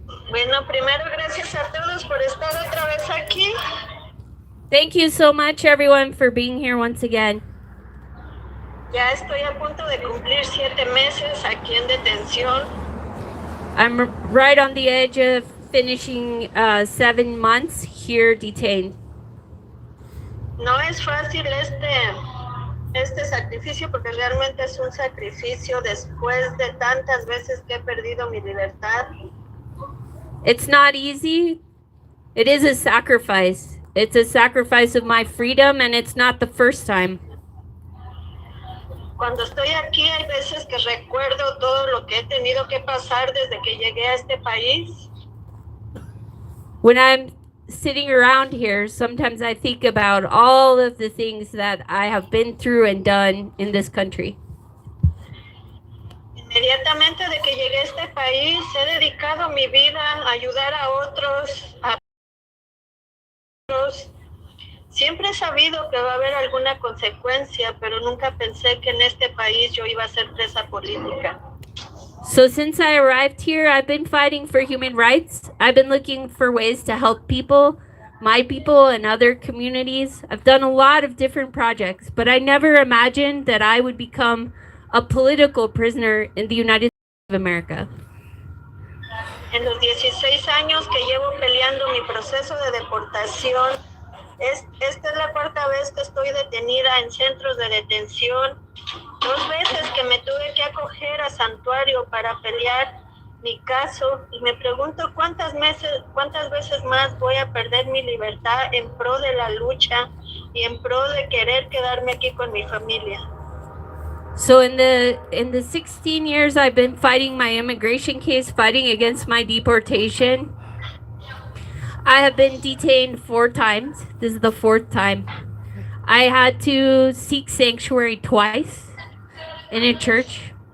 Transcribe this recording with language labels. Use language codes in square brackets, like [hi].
[es] Bueno, primero gracias a todos por estar otra vez aquí. [en] Thank you so much, everyone, for being here once again. [es] Ya estoy a punto de cumplir 7 meses aquí en detención. [en] I'm right on the edge of finishing 7 months here detained. [es] No es fácil este sacrificio porque realmente es un sacrificio después de tantas veces que he perdido mi libertad. [en] It's not easy. It is a sacrifice. It's a sacrifice of my freedom, and it's not the first time. [es] Cuando estoy aquí hay veces que recuerdo todo lo que he tenido que pasar desde que llegué a este país. [en] When I'm sitting around here, sometimes I think about all of the things that I have been through and done in this country. [es] Inmediatamente de que llegué a este país, he dedicado mi vida a ayudar a otros, Siempre he sabido que va a haber alguna consecuencia, pero nunca pensé que en este país yo iba a ser presa política. [en] So since I arrived here, I've been fighting for human rights. I've been looking for ways to help people, my people, and other communities. I've done a lot of different projects, but I never imagined that I would become a political prisoner in the United States of America. [es] En los 16 años que llevo peleando mi proceso de deportación, esta es la 4ª vez que estoy detenida en centros de detención. 2 veces que me tuve que acoger a santuario para pelear mi caso y me pregunto cuántas veces más voy a perder mi libertad en pro de la lucha y en pro de querer quedarme aquí con mi familia. [en] So in the 16 years I've been fighting my immigration case, fighting against my deportation, I have been detained 4 times. This is the 4th time. I had to seek sanctuary twice in a church.